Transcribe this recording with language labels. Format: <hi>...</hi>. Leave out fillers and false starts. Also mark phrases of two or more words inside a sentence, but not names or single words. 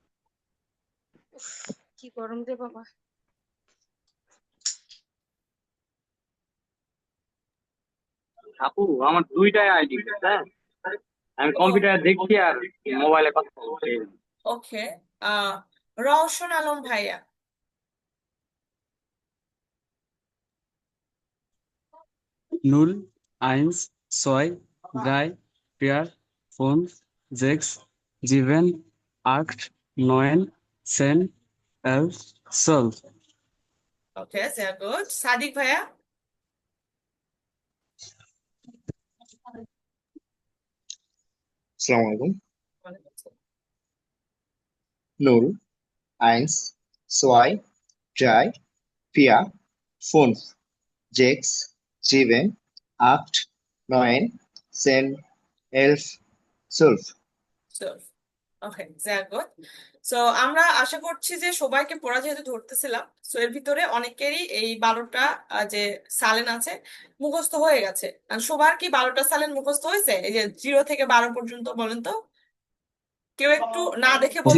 <bn>কি গরম রে বাবা। আপু আমার দুইটাই আইডি, হ্যাঁ, আমি ও, কম্পিউটারে দেখছি আর মোবাইলে কথা বলছি। ওকে। আহ রওশন আলম ভাইয়া।</bn> <de>Null, eins, zwei, drei, vier, fünf, sechs, sieben, acht, neun, zehn, elf, zwölf.</de> <bn>ওকে,</bn> <en>very good.</en> <bn>সাদিক ভাইয়া।</bn> <ar>السلام عليكم.</ar> <de>নুল, eins, zwei, drei, vier, fünf, sechs, sieben, acht, neun, 10, 11, 12.</de> <en>ওকে, very good.</en> <bn>সো আমরা আশা করছি যে সবাইকে পড়া যেহেতু ধরতেছিলাম, সো এর ভিতরে অনেকেরই এই 12টা যে সালেন আছে মুখস্থ হয়ে গেছে। আর সবার কি 12টা সালেন মুখস্থ হয়েছে? এই যে 0 থেকে 12 পর্যন্ত বলেন তো, কেউ একটু না দেখে জি</bn>